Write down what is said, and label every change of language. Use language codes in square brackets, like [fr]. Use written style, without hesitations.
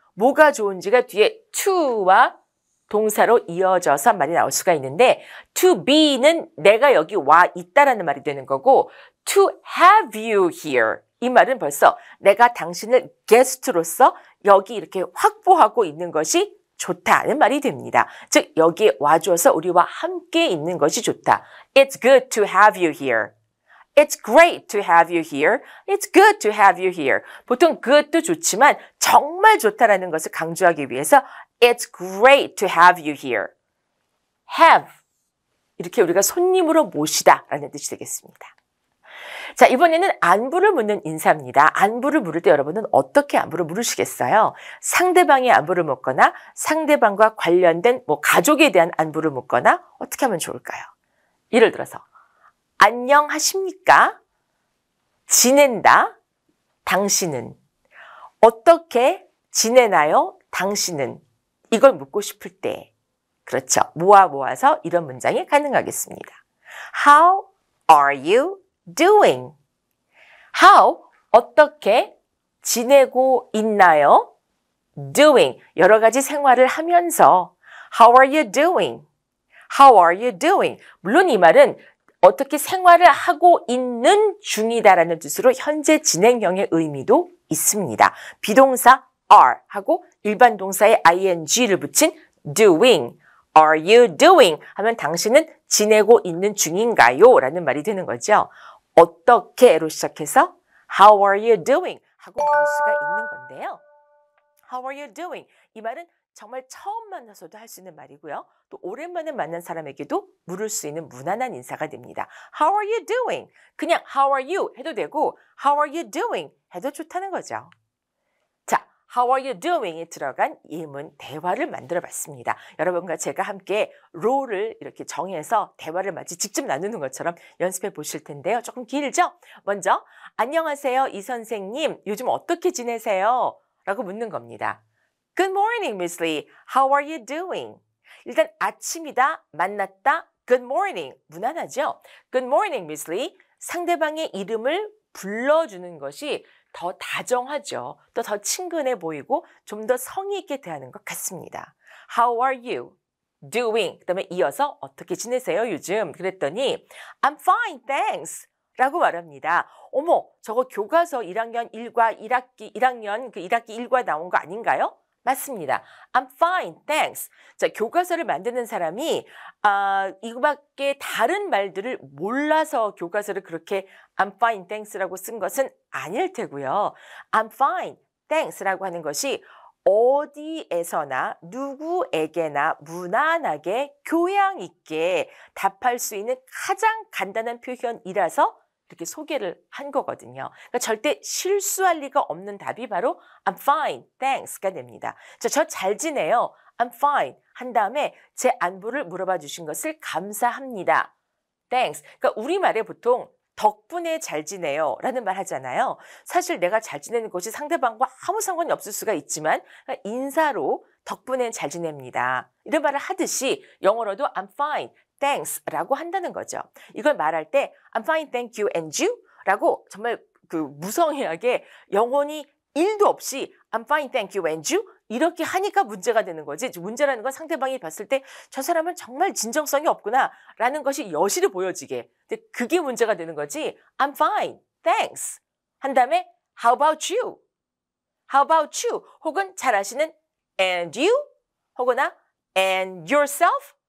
[ko] 뭐가 좋은지가 뒤에 to와 동사로 이어져서 말이 나올 수가 있는데 to be는 내가 여기 와 있다라는 말이 되는 거고 [en] to have you here. [ko] 이 말은 벌써 내가 당신을 게스트로서 여기 이렇게 확보하고 있는 것이 좋다는 말이 됩니다. 즉 여기에 와줘서 우리와 함께 있는 것이 좋다. [en] It's good to have you here. It's great to have you here. It's good to have you here. [ko] 보통 good도 좋지만 정말 좋다라는 것을 강조하기 위해서 [en] It's great to have you here. [ko] Have. 이렇게 우리가 손님으로 모시다 라는 뜻이 되겠습니다. 자, 이번에는 안부를 묻는 인사입니다. 안부를 물을 때 여러분은 어떻게 안부를 물으시겠어요? 상대방의 안부를 묻거나 상대방과 관련된 가족에 대한 안부를 묻거나 어떻게 하면 좋을까요? 예를 들어서 안녕하십니까? 지낸다. 당신은 어떻게 지내나요? 당신은 이걸 묻고 싶을 때 그렇죠. 모아서 이런 문장이 가능하겠습니다. [en] How are you doing? [ko] How 어떻게 지내고 있나요? Doing 여러 가지 생활을 하면서 [en] How are you doing? How are you doing? [ko] 물론 이 말은 어떻게 생활을 하고 있는 중이다라는 뜻으로 현재 진행형의 의미도 있습니다. 비동사 are 하고 일반 동사에 ing를 붙인 doing. [en] Are you doing? [ko] 하면 당신은 지내고 있는 중인가요? 라는 말이 되는 거죠. 어떻게로 시작해서 [en] How are you doing? [ko] 하고 물을 수가 있는 건데요. [en] How are you doing? [ko] 이 말은 정말 처음 만나서도 할 수 있는 말이고요. 또 오랜만에 만난 사람에게도 물을 수 있는 무난한 인사가 됩니다. [en] How are you doing? [ko] 그냥 [en] How are you? [ko] 해도 되고 [en] How are you doing? [ko] 해도 좋다는 거죠. 자, [en] How are you doing? [ko] 에 들어간 예문 대화를 만들어 봤습니다. 여러분과 제가 함께 롤을 이렇게 정해서 대화를 마치 직접 나누는 것처럼 연습해 보실 텐데요. 조금 길죠? 먼저 안녕하세요, 이 선생님. 요즘 어떻게 지내세요? 라고 묻는 겁니다. [en] Good morning, Miss Lee. How are you doing? [ko] 일단 아침이다, 만났다, good morning. 무난하죠? [en] Good morning, Miss Lee. [ko] 상대방의 이름을 불러주는 것이 더 다정하죠. 또 더 친근해 보이고 좀 더 성의 있게 대하는 것 같습니다. [en] How are you doing? [ko] 그 다음에 이어서 어떻게 지내세요, 요즘? 그랬더니 [en] I'm fine, thanks. [ko] 라고 말합니다. 어머, 저거 교과서 1학년 1과 1학년 1과 나온 거 아닌가요? 맞습니다. [en] I'm fine, thanks. [ko] 자, 교과서를 만드는 사람이 이거밖에 다른 말들을 몰라서 교과서를 그렇게 [en] I'm fine, thanks [ko] 라고 쓴 것은 아닐 테고요. [en] I'm fine, thanks [ko] 라고 하는 것이 어디에서나 누구에게나 무난하게 교양 있게 답할 수 있는 가장 간단한 표현이라서 이렇게 소개를 한 거거든요. 그러니까 절대 실수할 리가 없는 답이 바로 [en] I'm fine, thanks [ko] 가 됩니다. 저 잘 지내요. [en] I'm fine [ko] 한 다음에 제 안부를 물어봐 주신 것을 감사합니다. [en] Thanks. [ko] 그러니까 우리말에 보통 덕분에 잘 지내요 라는 말 하잖아요. 사실 내가 잘 지내는 것이 상대방과 아무 상관이 없을 수가 있지만 인사로 덕분에 잘 지냅니다. 이런 말을 하듯이 영어로도 [en] I'm fine, thanks [ko] 라고 한다는 거죠. 이걸 말할 때 [en] I'm fine, thank you, and you? [ko] 라고 정말 무성의하게 영혼이 1도 없이 [en] I'm fine, thank you, and you? [ko] 이렇게 하니까 문제가 되는 거지. 문제라는 건 상대방이 봤을 때 저 사람은 정말 진정성이 없구나 라는 것이 여실히 보여지게. 근데 그게 문제가 되는 거지. [en] I'm fine, thanks. [ko] 한 다음에 [en] How about you? How about you? [ko] 혹은 잘 아시는 [en] And you? [ko] 혹은 [en] And yourself?